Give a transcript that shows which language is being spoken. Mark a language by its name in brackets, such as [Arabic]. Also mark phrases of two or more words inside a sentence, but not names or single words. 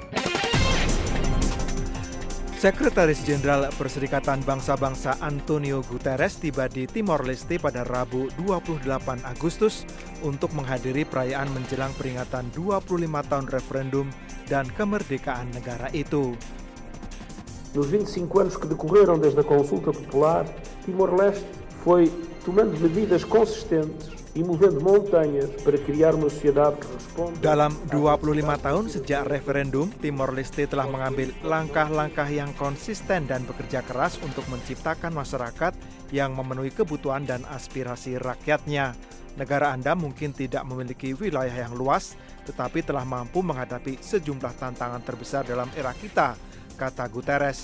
[Indonesian] Sekretaris Jenderal Perserikatan Bangsa-Bangsa Antonio Guterres tiba di Timor Leste pada Rabu 28 Agustus untuk menghadiri perayaan menjelang peringatan 25 tahun referendum dan kemerdekaan negara itu. [Portuguese] Nos 25 anos que decorreram desde a consulta popular, Timor-Leste foi tomando medidas consistentes e movendo montanhas para criar uma sociedade que responda. [Indonesian] Dalam 25 tahun sejak referendum, Timor Leste telah mengambil langkah-langkah yang konsisten dan bekerja keras untuk menciptakan masyarakat yang memenuhi kebutuhan dan aspirasi rakyatnya. Negara Anda mungkin tidak memiliki wilayah yang luas, tetapi telah mampu menghadapi sejumlah tantangan terbesar dalam era kita, kata Guterres.